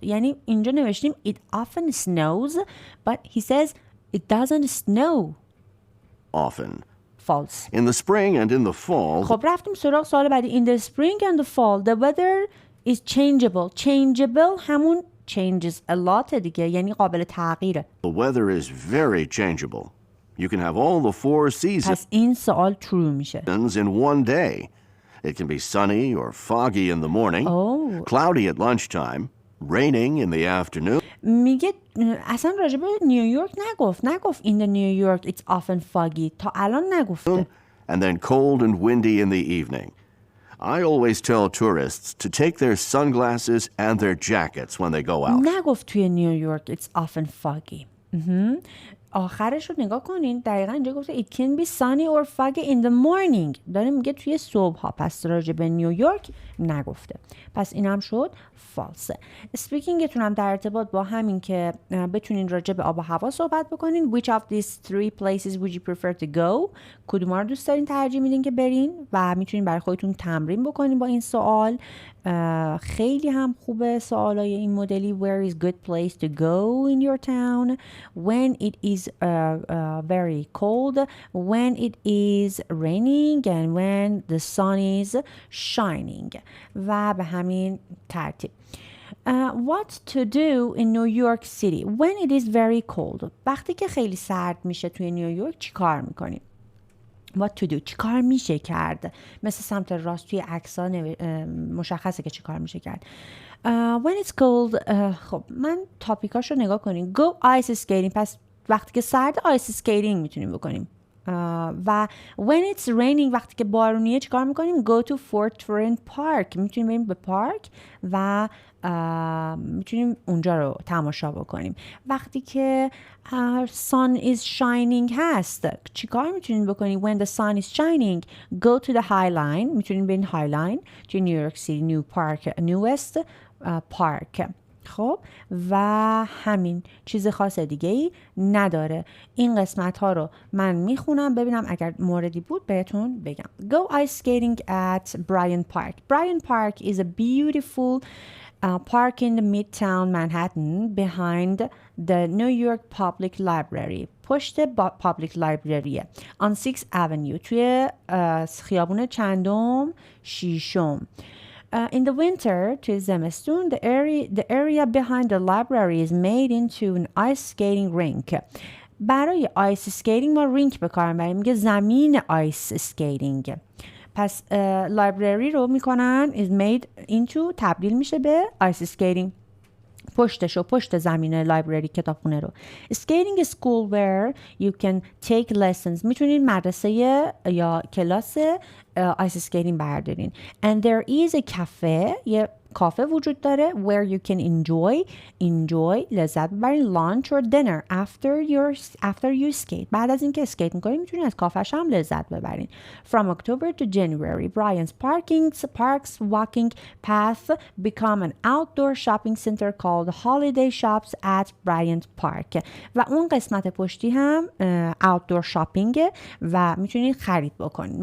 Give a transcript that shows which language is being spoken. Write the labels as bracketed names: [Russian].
[Persian] یعنی اینجا نوشتیم [English] it often snows but he says it doesn't snow. Often. False. In the spring and in the fall, [Persian] خب رفتیم سراغ سوال بعدی. [English] In the spring and the fall the weather is changeable. [Persian] Changeable همون [English] changes a lot [Persian] دیگه، یعنی قابل تغییره. [English] The weather is very changeable. You can have all the 4 seasons [Persian] پس این سوال true میشه. [English] in one day. It can be sunny or foggy in the morning, cloudy at lunchtime, raining in the afternoon. [Persian] میگه اصلا راجع به نیویورک نگفت [English] in the New York it's often foggy. [Persian] تا الان نگفته. [English] And then cold and windy in the evening. I always tell tourists to take their sunglasses and their jackets when they go out. [Persian] نگفت توی نیویورک [English] it's often foggy. [Persian] آخرش رو نگاه کنین، دقیقا اینجا گفته [English] it can be sunny or foggy in the morning. [Persian] داره میگه توی صبح ها. پس راجع به نیویورک نگفته. پس این هم شد فالسه. اسپیکینگتون هم در ارتباط با همین که بتونین راجع به آب و هوا صحبت بکنین. [English] Which of these 3 places would you prefer to go؟ [Persian] کدوم رو دوست دارین ترجیح میدین که برین؟ و میتونین برای خودتون تمرین بکنین با این سوال. خیلی هم خوبه سوالای این مدلی. [English] Where is good place to go in your town? When it is very cold? When it is raining? And when the sun is shining? [Persian] و به همین ترتیب. [English] What to do in New York City when it is very cold? [Persian] وقتی که خیلی سرد میشه توی نیویورک چی کار میکنیم؟ [English] What to do؟ [Persian] چی کار میشه کرد؟ مثل سمت راست توی عکس‌ها مشخصه که چی کار میشه کرد. [English] When it's cold [Persian] خب من تاپیکاشو نگاه کنیم. [English] Go ice skating. [Persian] پس وقتی که سرد ice skating میتونیم بکنیم. [English] و when it's raining [Persian] وقتی که بارونیه چی کار میکنیم؟ [English] Go to Fort Friend Park. [Persian] میتونیم بریم به پارک و میتونیم اونجا رو تماشا بکنیم. وقتی که [English] sun is shining [Persian] هست چی کار میتونیم بکنیم؟ [English] When the sun is shining go to the High Line. [Persian] میتونیم بریم High Line توی نیویورک سیتی نیو پارک نیوست پارک. خب و همین، چیز خاص دیگه ای نداره. این قسمت ها رو من میخونم ببینم اگر موردی بود بهتون بگم. [English] Go ice skating at Bryant Park. Bryant Park is a beautiful park in the Midtown Manhattan behind the New York Public Library. [Persian] پشت [English] Public Library on 6th Avenue [Persian] توی خیابون چندم شیشم. [English] In the winter, [Persian] توی زمستون, [English] the area behind the library is made into an ice skating rink. [Persian] برای آیس اسکیتینگ ما رینک به کار میبریم. میگه زمین آیس اسکیتینگ. پس لایبرری رو میکنن [English] is made into [Persian] تبدیل میشه به آیس اسکیتینگ. پشت زمین لایبرری کتابخونه رو. [English] Skating is school where you can take lessons. [Persian] میتونین مدرسه یا کلاس آیس اسکیتینگ بردارین. [English] And there is a cafe. [Persian] یه کافه وجود داره [English] where you can enjoy [Persian] لذت ببرین [English] lunch or dinner after you skate. [Persian] بعد از اینکه اسکیت میکنین میتونین از کافهش هم لذت ببرین. [English] From October to January, Bryant's parks walking path become an outdoor shopping center called Holiday Shops at Bryant Park. [Persian] و اون قسمت پشتی هم [English] outdoor shopping [Persian] و میتونید خرید بکنین.